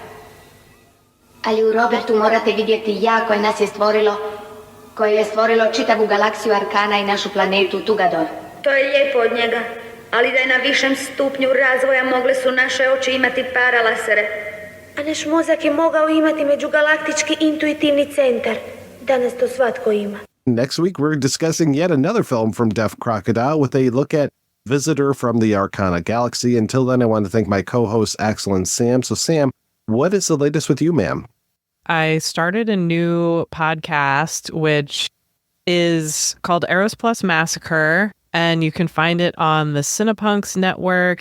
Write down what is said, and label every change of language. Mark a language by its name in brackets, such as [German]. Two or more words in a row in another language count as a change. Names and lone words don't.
[Croatian] Ali u Robertu morate vidjeti ja koje je stvorilo čitavu galaksiju Arkana i našu planetu Tugador. To je lijepo od njega, ali da je na višem stupnju razvoja mogle su naše oči imati paralasere. A naš mozak je mogao imati međugalaktički intuitivni centar. Danas to svatko ima. [English] Next week, we're discussing yet another film from Deaf Crocodile with a look at Visitor from the Arcana Galaxy. Until then, I want to thank my co-hosts, Axel and Sam. So, Sam, what is the latest with you, ma'am? I started a new podcast, which is called Eros Plus Massacre, and you can find it on the Cinepunks network.